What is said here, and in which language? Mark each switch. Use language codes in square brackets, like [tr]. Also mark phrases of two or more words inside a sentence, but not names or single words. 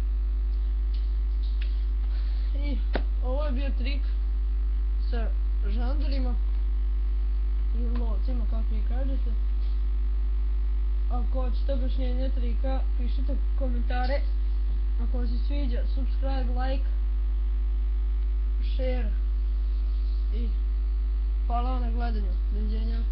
[hr] I ovo je bio trik sa žandarima ili lovcima, kako vi kažete. Ako hoćete objašnjenje trika, pišite komentare. Ako vam se sviđa, [en] subscribe, like, share. [hr] I hvala vam na gledanju. Doviđenja.